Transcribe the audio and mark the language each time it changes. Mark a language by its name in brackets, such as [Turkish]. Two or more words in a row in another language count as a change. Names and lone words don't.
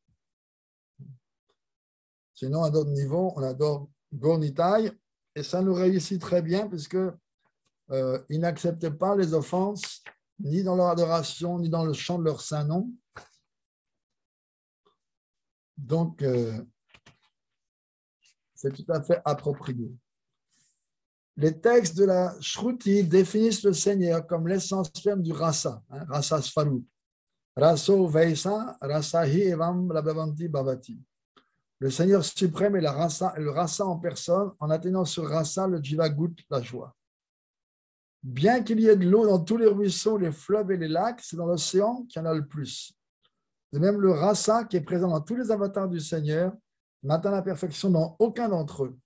[French] Sinon, à d'autres niveaux, on adore Gaur Nitai et ça nous réussit très bien puisque ils n'acceptent pas les offenses ni dans leur adoration, ni dans le chant de leur saint nom. Donc, c'est tout à fait approprié. Les textes de la Shruti définissent le Seigneur comme l'essence même du rasa, [Sanskrit] रस स्वरूप. रसो वैसा, रसहि एवम् लभवन्ति भवति. [French] Le Seigneur suprême est le rasa en personne, en atteignant ce rasa, le jiva goûte la joie. Bien qu'il y ait de l'eau dans tous les ruisseaux, les fleuves et les lacs, c'est dans l'océan qu'il y en a le plus. De même, le rasa qui est présent dans tous les avatars du Seigneur n'atteint la perfection dans aucun d'entre eux.